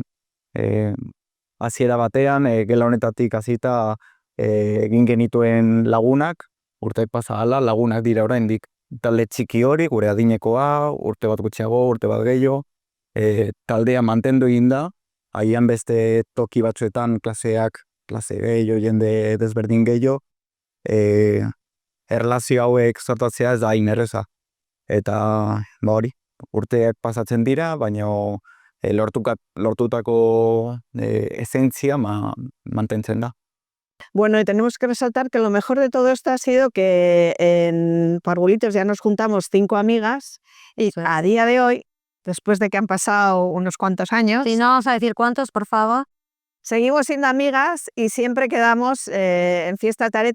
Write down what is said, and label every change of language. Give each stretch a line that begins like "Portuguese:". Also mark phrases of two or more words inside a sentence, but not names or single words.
Basque: Hasiera batean, gela honetatik hasita egin genituen lagunak, urteak pasa hala, lagunak dira oraindik talde txiki hori, gure adinekoa, urte bat gutxiago, urte bat gehiago, taldea mantendu egin da, agian beste toki batzuetan klase gehiago, jende desberdin gehiago, erlazio hauek sortatzea ez da hain erreza. Eta hori, urteak pasatzen dira, baina lortutako esentzia mantentzen da.
Spanish: Bueno, y tenemos que resaltar que lo mejor de todo esto ha sido que en Parvulitos ya nos juntamos 5 amigas y a día de hoy, después de que han pasado unos cuantos años... Si no vamos a decir cuántos, por favor. Seguimos siendo amigas y siempre quedamos en fiesta de Areta.